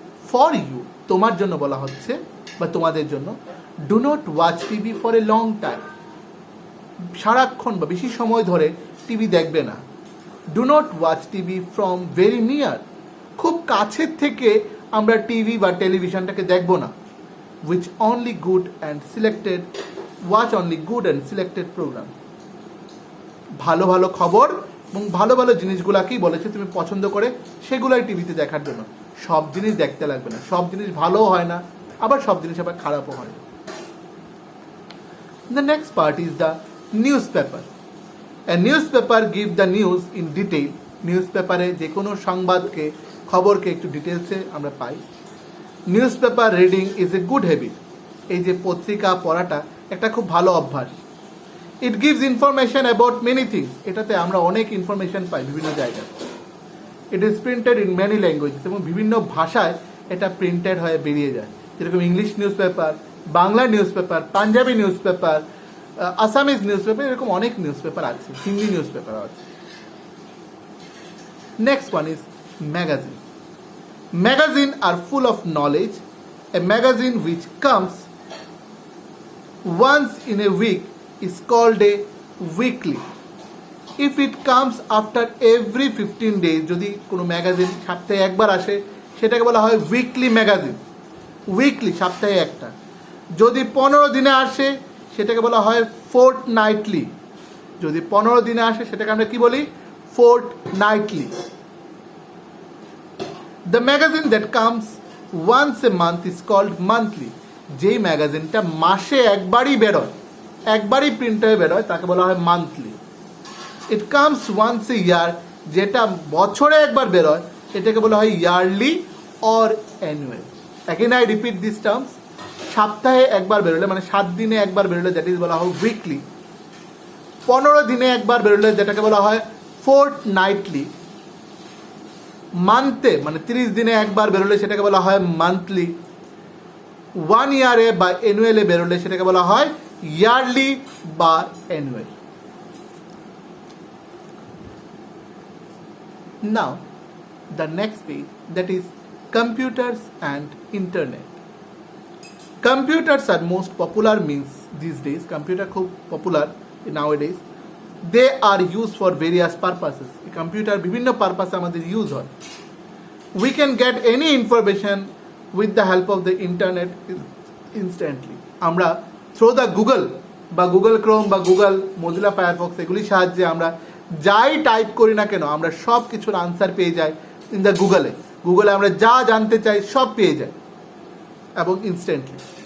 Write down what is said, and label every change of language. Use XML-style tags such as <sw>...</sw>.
<en>For you,</en> <bn>তোমার জন্য বলা হচ্ছে বা তোমাদের জন্য,</bn> <en>do not watch TV for a long time.</en> <bn>সারাক্ষণ বা বেশি সময় ধরে টিভি দেখবে না.</bn> <en>Do not watch TV from very near.</en> <bn>খুব কাছের থেকে আমরা টিভি বা টেলিভিশনটাকে দেখব না.</bn> <en>Which only good and selected, watch only good and selected program.</en> <bn>ভালো ভালো খবর এবং ভালো ভালো জিনিসগুলোকেই বলেছে তুমি পছন্দ করে সেগুলোই টিভিতে দেখার জন্য. সব জিনিস দেখতে লাগবে না. সব জিনিস ভালোও হয় না, আবার সব জিনিস আবার খারাপও হয় না.</bn> <en>The next part is the newspaper. A newspaper give the news in detail.</en> <bn>নিউজপেপারে যে কোনো সংবাদকে, খবরকে একটু ডিটেলসে আমরা পাই.</bn> <en>Newspaper reading is a good habit.</en> <bn>এই যে পত্রিকা পড়াটা একটা খুব ভালো অভ্যাস.</bn> <en>It gives information about many things.</en> <bn>এটাতে আমরা অনেক ইনফরমেশন পাই বিভিন্ন জায়গায়.</bn> <en>it is printed in many languages,</en> <bn>এবং বিভিন্ন ভাষায় এটা প্রিন্টেড হয়ে বেরিয়ে যায়. যেরকম English news paper, Bangla news paper, panjabi news paper, Assamese news paper, এরকম অনেক নিউজ পেপার আছে, হিন্দি নিউজ পেপার আছে.</bn> <en>Next one is magazine. Magazines are full of knowledge. A magazine which comes once in a week is called a weekly. If it comes after every 15 days,</en> <bn>যদি কোনো magazine সপ্তাহে একবার আসে সেটাকে বলা হয় উইকলি ম্যাগাজিন. উইকলি, সপ্তাহে একটা. যদি 15 দিনে আসে সেটাকে বলা হয় ফোর্টনাইটলি. যদি 15 দিনে আসে সেটাকে আমরা কি বলি? ফোর্টনাইটলি.</bn> <en>The magazine that comes once a month is called monthly.</en> <bn>যেই ম্যাগাজিনটা মাসে একবারই বেরোয়, একবারই প্রিন্ট হয়ে বেরোয়, তাকে বলা হয় monthly.</bn> <en>It comes once a year,</en> <bn>যেটা বছরে একবার বেরোয় এটাকে বলা হয় yearly or annual.</bn> <en>Again I repeat these terms.</en> <bn>সপ্তাহে একবার বেরোলে মানে 7 দিনে একবার বেরোলে দ্যাট ইজ বলা হয় উইকলি. 15 দিনে একবার বেরোলে যেটাকে বলা হয় ফোর্টনাইটলি. মান্থে মানে 30 দিনে একবার বেরোলে সেটাকে বলা হয় মান্থলি. 1 ইয়ারে বা অ্যানুয়ালে বেরোলে সেটাকে বলা হয় ইয়ারলি বা annual.</bn> <en>Now the next page, that is computers and internet. Computers are most popular means these days.</en> <bn>Computer খুব popular nowadays.</bn> <en>They are used for various purposes.</en> <bn>Computer বিভিন্ন পারপাসে আমাদের ইউজ হয়.</bn> <en>We can get any information with the help of the internet instantly.</en> <bn>আমরা through the Google বা Google Chrome বা Google Mozilla Firefox এগুলির সাহায্যে আমরা যাই টাইপ করি না কেন আমরা সব কিছুর আনসার পেয়ে যাই ইন দ্য গুগলে. গুগলে আমরা যা জানতে চাই সব পেয়ে যাই এবং ইনস্ট্যান্টলি.</bn>